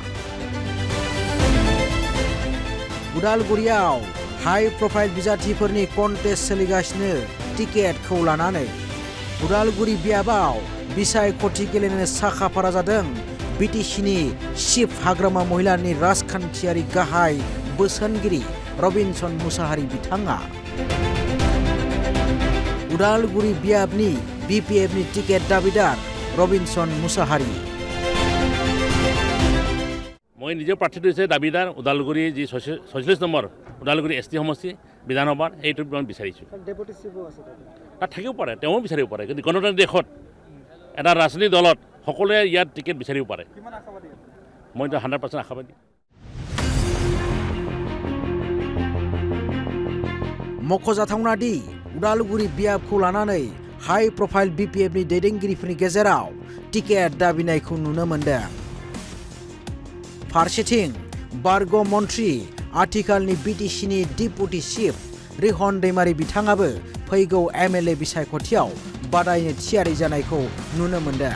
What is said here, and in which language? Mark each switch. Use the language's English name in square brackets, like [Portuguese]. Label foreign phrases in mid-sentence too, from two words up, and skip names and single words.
[Bodo] उदालगुरियाव [English] high profile [Bodo] बिजाथिफोरनि कन्टेस्ट सोलिगासिनो टिकेटखौ लानानै उदालगुरि बियाबाव बिसायख'थि गेलेनो साखाफारा जादों BTCनि चिफ हाग्रामा महिलानि राजखान्थियारि गाहाय बोसोनगिरि रबिनसन मुसाहारि बिथाङा उदालगुरि बियाबनि BPFनि टिकेट दाबिदार रबिनसन मुसाहारि [Assamese] মই নিজে প্ৰাৰ্থী হৈছে দাবিদার উদালগুৰি যি 46 নম্বৰ উদালগুৰি ST সমষ্টি বিধানসভাৰ এইটো মই বিচাৰিছোঁ [English] deputy chief [Assamese] আছে তাত থাকিব পাৰে তেওঁ বিচাৰিব পাৰে কিন্তু গণতন্ত্ৰৰ দেশত এটা ৰাজনৈতিক দলত সকলোৱে ইয়াত টিকেট বিচাৰিব পাৰে কিমান আশাবাদী মই তো 100% আশাবাদী [Bodo] मख'जाथावना दि उदालगुरि बियाबखौ लानानै [English] high profile [Bodo] BPFनि दैदेनगिरिफोरनि गेजेराव टिकेट दाबिनायखौ नुनो मोनदों फारसेथिं बारग' मन्त्रि आथिखालनि BTCनि [English] deputy chief [Bodo] रिहन दैमारि बिथाङाबो फैगौ MLA बिसायख'थियाव बादायनो थियारि जानायखौ नुनो मोनदों